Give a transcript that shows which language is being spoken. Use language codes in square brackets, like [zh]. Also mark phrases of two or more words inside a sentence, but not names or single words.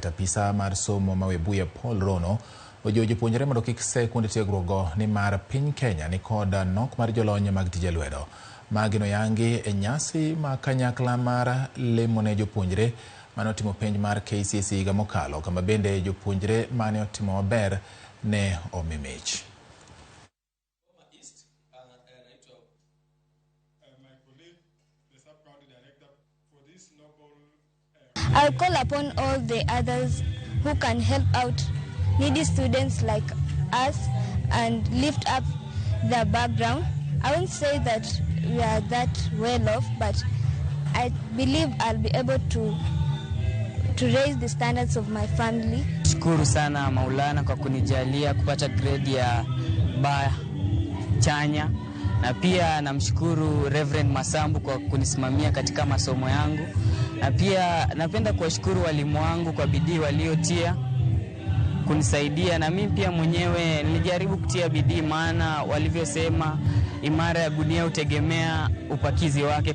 [luo] Apisa mar somo ma Webuye Paul Rono ojiwo jopuonjre mondo kik se kuonde tiegruok go ni mar piny Kenya ni kod nok mar jolony mag tije lwedo. Magino yangi e nyasi ma kanyakla mar lemo ne jopuonjre mane otimo penj mar KCSE higa mokalo, kama bende jopuonjre mane otimo maber ne omimich. [en] I'll call upon all the others who can help out needy students like us and lift up their background. I won't say that we are that well off, but I believe I'll be able to raise the standards of my family. [sw] Shukuru sana Maulana kwa kunijalia kupata grade ya B chanya, na pia namshukuru Reverend Masambu kwa kunisimamia katika masomo yangu, na pia napenda kuwashukuru walimu wangu kwa bidii waliotia kunisaidia, na mimi pia mwenyewe nilijaribu kutia bidii, maana walivyosema imara ya gunia utegemea upakizi wake.